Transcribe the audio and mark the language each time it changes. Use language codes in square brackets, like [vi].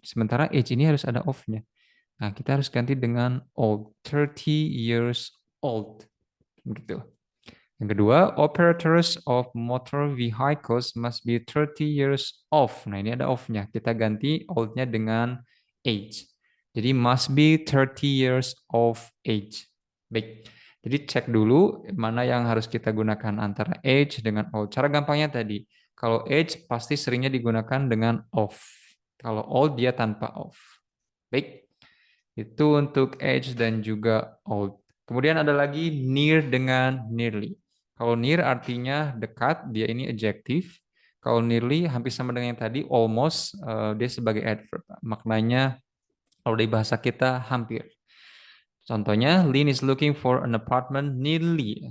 [id] Sementara age ini harus ada of-nya. Nah, kita harus ganti dengan old. [en] 30 years old. [id] Gitu. Yang kedua, [en] operators of motor vehicles must be 30 years old. [id] Nah, ini ada of-nya. Kita ganti old-nya dengan age. Jadi, [en] must be 30 years of age. [id] Baik. Jadi, cek dulu mana yang harus kita gunakan antara age dengan old. Cara gampangnya tadi, kalau age pasti seringnya digunakan dengan of. Kalau old dia tanpa of. Baik. Itu untuk age dan juga old. Kemudian ada lagi near dengan nearly. Kalau near artinya dekat, dia ini adjektif. Kalau nearly hampir sama dengan yang tadi, almost, dia sebagai adverb. Maknanya kalau di bahasa kita hampir. [en] Contohnya, Lin is looking for an apartment nearly.